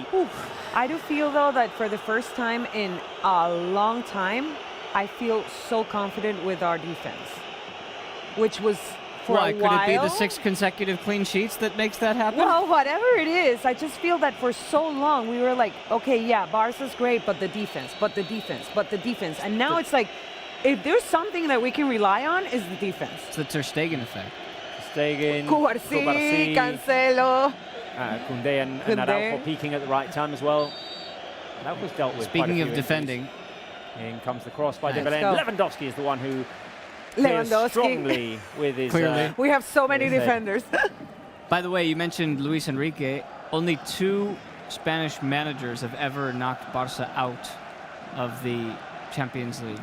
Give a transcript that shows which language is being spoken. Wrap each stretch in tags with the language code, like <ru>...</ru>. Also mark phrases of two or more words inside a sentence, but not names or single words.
<en>I do feel, though, that for the first time in a long time, I feel so confident with our defense, which was for a while. Could it be the 6 consecutive clean sheets that makes that happen? Well, whatever it is, I just feel that for so long we were like, okay, yeah, Barca's great, but the defense. And now it's like, if there's something that we can rely on, is the defense. It's the Ter Stegen effect. Cubarsí, Cancelo. Koundé and Araujo peaking at the right time as well. Araujo's dealt with. Speaking of defending, in comes the cross by Dembele. Lewandowski is the one who Lewandowski strongly with his. We have so many defenders. By the way, you mentioned Luis Enrique. Only 2 Spanish managers have ever knocked Barca out of the Champions League.</en>